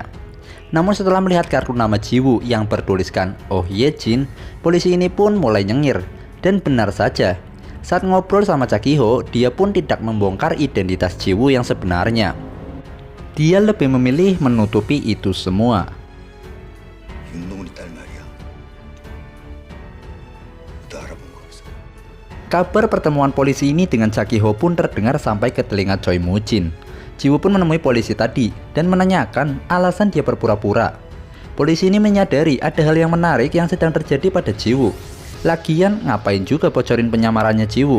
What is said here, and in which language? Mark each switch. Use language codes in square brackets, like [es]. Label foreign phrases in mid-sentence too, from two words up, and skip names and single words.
[id] Namun setelah melihat kartu nama Jiwoo yang bertuliskan Oh Ye Jin, polisi ini pun mulai nyengir. Dan benar saja, saat ngobrol sama Cha Gi-ho, dia pun tidak membongkar identitas Jiwoo yang sebenarnya. Dia lebih memilih menutupi itu semua. [ko] 윤동훈이 딸 말이야. 너 알아본 거 없어? [id] Kabar pertemuan polisi ini dengan Cha Gi-ho pun terdengar sampai ke telinga Choi Moo-jin. Jiwoo pun menemui polisi tadi dan menanyakan alasan dia berpura-pura. Polisi ini menyadari ada hal yang menarik yang sedang terjadi pada Jiwoo. Lagian ngapain juga bocorin penyamarannya Jiwoo?